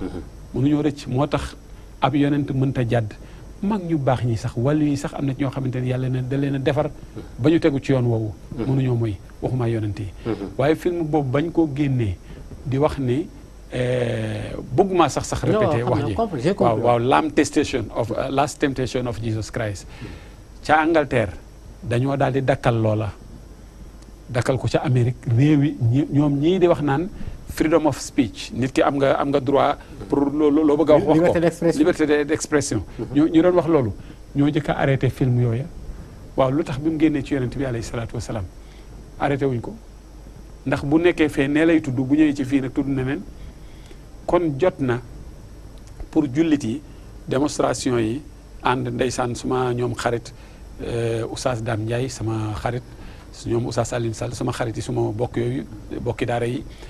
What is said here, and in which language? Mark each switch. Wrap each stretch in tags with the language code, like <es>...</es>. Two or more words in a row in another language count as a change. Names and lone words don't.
<wo>moo tax ab yonent mënta jàdd mag ñu baax ñi sax wàllu yi sax am na ñoo xamante ni yàlla da leen a defar ba ñu tegu ci yoon woowu mënuñoo mooy waxuma yonent yi waaye film boobu bañ koo génnee di wax ni bëgguma sax répété wax ji waaw last temptation of Jesus Christ ca Angleterre dañoo daal di dakkal loola dakkal ko ca Amérique réew yi ñoom ñii di wax naan</wo> <en>freedom of speech</en> <wo>nit ki am nga</wo> <fr>droit pour</fr> <wo>loo bëgg a wax ko</wo> <fr>liberté d'expression</fr> <wo>ñu doon wax loolu ñoo jëkk a arrêté film yooya waaw lu tax bi mu génnee ci yonent bi</wo> <ar>alayhi salaatu wasalaam</ar> <wo>arrêté wuñ ko ndax bu nekkee fee nee lay tudd bu ñëwee ci fii nag tudd neneen kon jot na pour jullit yi démonstration yi ànd ndeysaan suma ñoom xarit Oustaz Dame Ndiaye sama xarit ñoom Oustaz Alioune Sall sama xarit yi suma bokk yooyu bokki daara yi</wo>